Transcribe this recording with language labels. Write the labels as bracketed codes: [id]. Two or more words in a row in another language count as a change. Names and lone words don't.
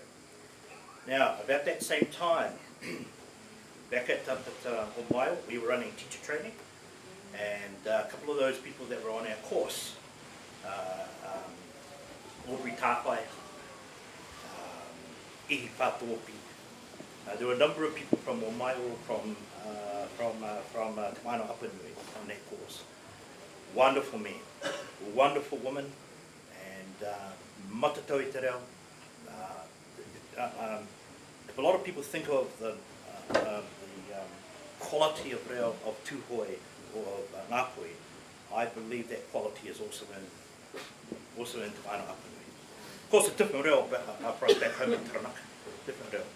[en] Now, about that same time, back at Omaio, we were running teacher training, and a couple of those people that were on our course, Aubrey Tāpai, Ihi Pātopi. There were a number of people from Omaio, from Te Mano Apanui on that course. Wonderful men, wonderful women, and [mi] matatau i te reo. [en] If a lot of people think of the quality of reo of tūhoi or of ngāpui, I believe that quality is also in Te Wānau Apanui. Of course, a different reo from back home in Taranaka, different reo.